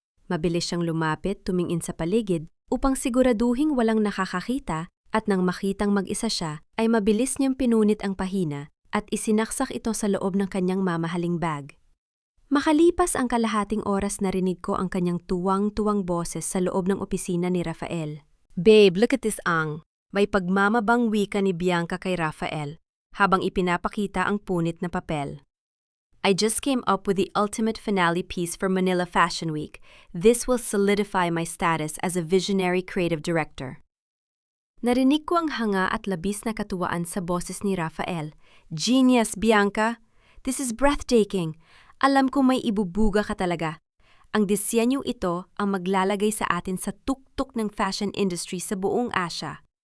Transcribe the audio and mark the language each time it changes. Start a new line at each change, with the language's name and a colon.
Filipino: Mabilis siyang lumapit, tumingin sa paligid upang siguraduhing walang nakakakita at nang makitang mag-isa siya ay mabilis niyang pinunit ang pahina at isinaksak ito sa loob ng kanyang mamahaling bag. Makalipas ang kalahating oras narinig ko ang kanyang tuwang-tuwang boses sa loob ng opisina ni Rafael. Babe,
English: look at this
Filipino: ang. May pagmamabang wika ni Bianca kay Rafael habang ipinapakita ang punit na papel.
English: I just came up with the ultimate finale piece for Manila Fashion Week. This will solidify my status as a visionary creative director.
Filipino: Narinig ko ang hanga at labis na katuwaan sa boses ni Rafael. Genius, Bianca!
English: This is breathtaking!
Filipino: Alam ko may ibubuga ka talaga. Ang disenyo ito ang maglalagay sa atin sa tuktok ng fashion industry sa buong Asia.